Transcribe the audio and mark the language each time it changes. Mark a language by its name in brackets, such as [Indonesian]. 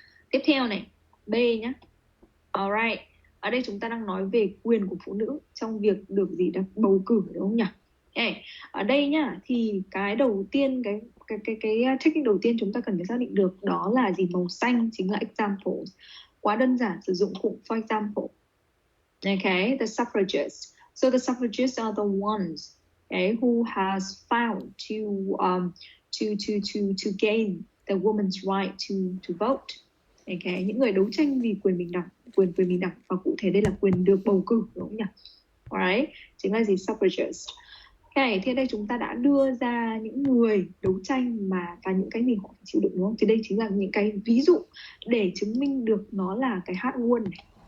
[Vietnamese] Tiếp theo này, B nhá. Alright. Ở đây chúng ta đang nói về quyền của phụ nữ trong việc được gì? Được bầu cử, đúng không nhỉ? Okay. Ở đây nhá, thì cái đầu tiên, cái technique đầu tiên chúng ta cần phải xác định được đó là gì? Màu xanh chính là examples. Quá đơn giản, sử dụng cụm for example. [English] Okay, the suffragists. So the suffragists are the ones, okay, who has found to gain the woman's right to vote. [Vietnamese] Okay, những người đấu tranh vì quyền bình đẳng và cụ thể đây là quyền được bầu cử, đúng không nhỉ? Alright, chính là gì? Suffragists. Okay, thì đây chúng ta đã đưa ra những người đấu tranh và những cái gì họ phải chịu đựng, đúng không? Thì đây chính là những cái ví dụ để chứng minh được nó là cái hard won này.